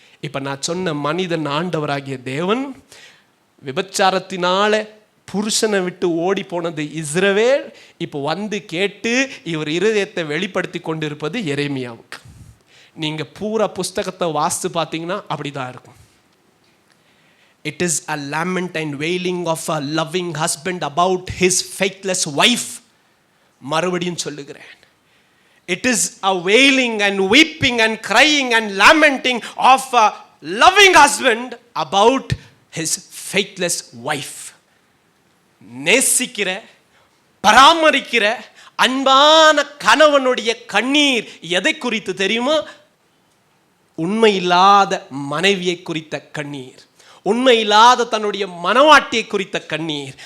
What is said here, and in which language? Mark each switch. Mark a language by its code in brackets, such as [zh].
[ta] இப்ப நான் சொன்ன மனிதன் ஆண்டவராகிய தேவன் விபச்சாரத்தினால புருஷனை விட்டு ஓடி போனது இஸ்ரவேல். இப்போ வந்து கேட்டு இவர் இருதயத்தை வெளிப்படுத்தி கொண்டிருப்பது எரேமியாவுக்கு. நீங்க பூரா புஸ்தகத்தை வாசித்து பார்த்தீங்கன்னா அப்படிதான் இருக்கும். [en] It is a lament and wailing of a loving husband about his faithless wife. [ta] மறுபடியும் சொல்லுகிறேன், [en] it is a wailing and weeping and crying and lamenting of a loving husband about his faithless wife. [ta] நேசிக்கிற, பராமரிக்கிற அன்பான கணவனுடைய கண்ணீர் எதை குறித்து தெரியுமா? உண்மை இல்லாத மனைவியை குறித்த கண்ணீர், உண்மை இல்லாத தன்னுடைய மனவாட்டியை குறித்த கண்ணீர்.